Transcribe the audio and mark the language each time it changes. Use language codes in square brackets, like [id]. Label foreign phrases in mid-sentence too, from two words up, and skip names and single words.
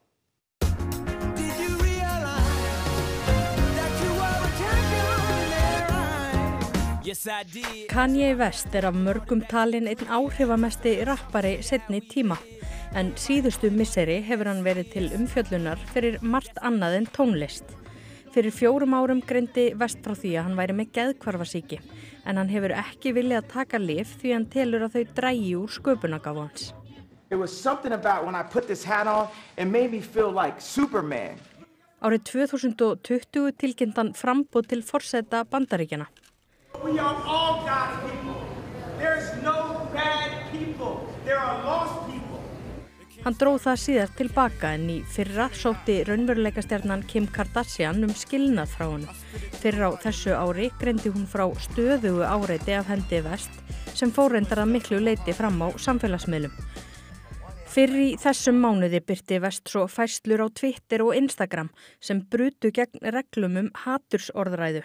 [is] Kanye West af mörgum talinn einn áhrifamesti rappari seinni tíma, en síðustu misseri hefur hann verið til umfjöllunar fyrir margt annað en tónlist. Fyrir 4 árum greindi West frá því að hann væri með geðhvarfasýki, en hann hefur ekki viljað taka lyf því hann telur að þau dragi úr sköpunargáfu hans. [en] It was something about when I put this hat on, it made me feel like Superman. [is] Árið 2020 tilkynnti hann framboð til forseta Bandaríkjanna. [en] We are all God's people. There's no bad people. There are lost people. [is] Hann dró það síðar tilbaka en í fyrra sótti raunveruleikastjarnan Kim Kardashian skilnað frá honum. Fyrr á þessu ári greindi hún frá stöðugu áreiti af hendi West sem fór reyndar að miklu leyti fram á samfélagsmiðlum. Fyrr í þessum mánuði birti West svo færslur á Twitter og Instagram sem brutu gegn reglum hatursorðræðu.